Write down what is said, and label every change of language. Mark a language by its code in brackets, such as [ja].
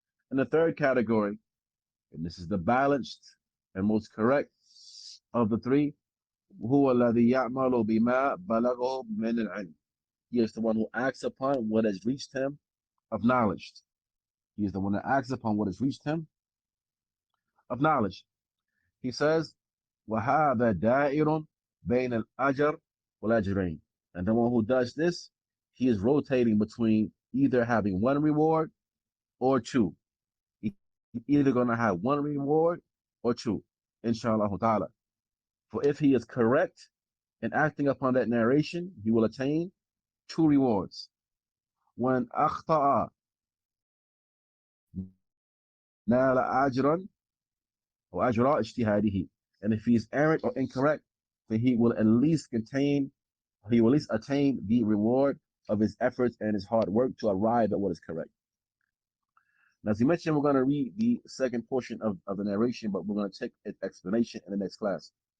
[en] And the third category, and this is the balanced and most correct of the three, [ar] هو الذي يعمل بما بلغه من العلم. [en] He is the one who acts upon what has reached him of knowledge. He is the one that acts upon what has reached him of knowledge. He says, [ar] وَهَذَا دَائِرٌ بَيْنَ الْأَجْرِ وَالْأَجْرَيْنِ. [en] And the one who does this, he is rotating between either having one reward or two. He's either going to have one reward or two, inshallah ta'ala. For if he is correct in acting upon that narration, he will attain two rewards. [ar] When أخطأ نال أجرا وأجر اجتهاده. [en] And if he is errant or incorrect, then he will at least attain the reward of his efforts and his hard work to arrive at what is correct. Now, as you mentioned, we're going to read the second portion of the narration, but we're going to take its explanation in the next class.